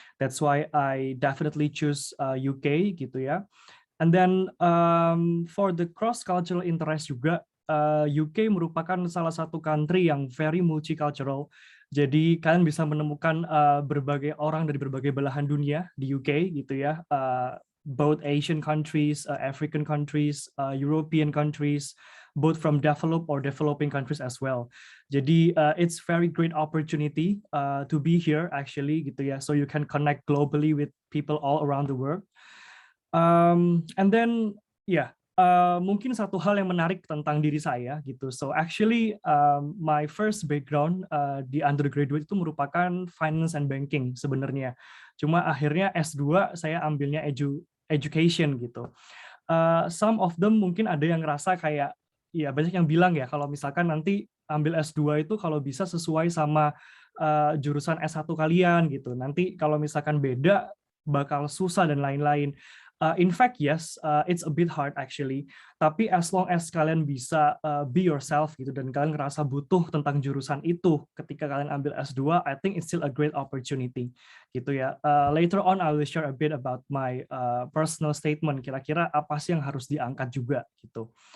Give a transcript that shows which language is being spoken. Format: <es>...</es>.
<en>That's why I definitely choose UK</en> <id>gitu ya.</id> <en>And then for the cross-cultural interest</en> <id>juga,</id> <en>UK</en> <id>merupakan salah satu</id> <en>country</en> <id>yang</id> <en>very multicultural.</en> <id>Jadi kalian bisa menemukan berbagai orang dari berbagai belahan dunia di UK gitu ya.</id> <en>Both Asian countries, African countries, European countries, both from developed or developing countries as well.</en> <id>Jadi</id> <en>it's very great opportunity to be here actually</en> <id>gitu ya.</id> <en>So you can connect globally with people all around the world. And then</en> <id>mungkin satu hal yang menarik tentang diri saya gitu.</id> <en>So actually my first background</en> <id>di</id> <en>undergraduate</en> <id>itu merupakan</id> <en>finance and banking</en> <id>sebenarnya. Cuma akhirnya S2 saya ambilnya education gitu.</id> <en>Some of them</en> <id>mungkin ada yang ngerasa kayak ya banyak yang bilang ya kalau misalkan nanti ambil S2 itu kalau bisa sesuai sama jurusan S1 kalian gitu. Nanti kalau misalkan beda bakal susah dan lain-lain.</id> <en>In fact, yes, it's a bit hard actually.</en> <id>Tapi</id> <en>as long as</en> <id>kalian bisa</id> <en>be yourself</en> <id>gitu dan kalian ngerasa butuh tentang jurusan itu ketika kalian ambil S2,</id> <en>I think it's still a great opportunity</en> <id>gitu ya.</id> <en>Later on I will share a bit about my personal statement.</en> <id>Kira-kira apa sih yang harus diangkat juga gitu.</id>